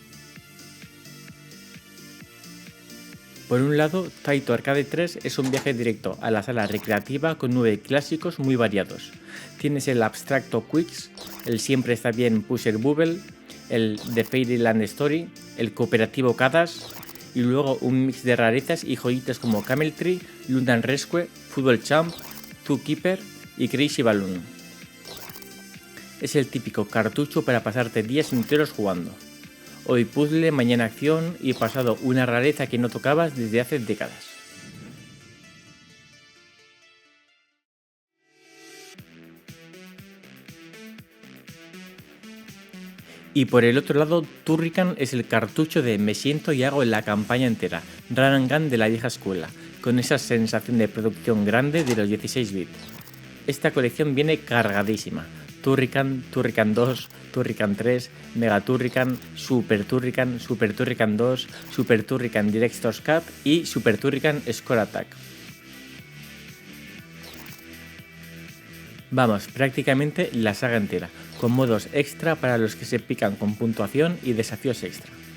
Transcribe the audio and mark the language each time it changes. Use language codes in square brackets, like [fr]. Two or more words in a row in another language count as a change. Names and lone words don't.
[es] Por un lado, Taito Arcade 3 es un viaje directo a la sala recreativa con 9 clásicos muy variados. Tienes el abstracto Quicks, el siempre está bien Pusher Bubble, el The Fairyland Story, el cooperativo Cadas y luego un mix de rarezas y joyitas como Camel Tree, London Rescue, Football Champ, Zookeeper y Crazy Balloon. Es el típico cartucho para pasarte días enteros jugando. Hoy puzzle, mañana acción y pasado una rareza que no tocabas desde hace décadas. Y por el otro lado, Turrican es el cartucho de me siento y hago la campaña entera, [en] Run and Gun [es] de la vieja escuela, con esa sensación de producción grande de los 16 bits. Esta colección viene cargadísima. Turrican, Turrican 2, Turrican 3, Mega Turrican, Super Turrican, Super Turrican 2, Super Turrican Director's Cut y Super Turrican Score Attack. Vamos, prácticamente la saga entera, con modos extra para los que se pican con puntuación y desafíos extra.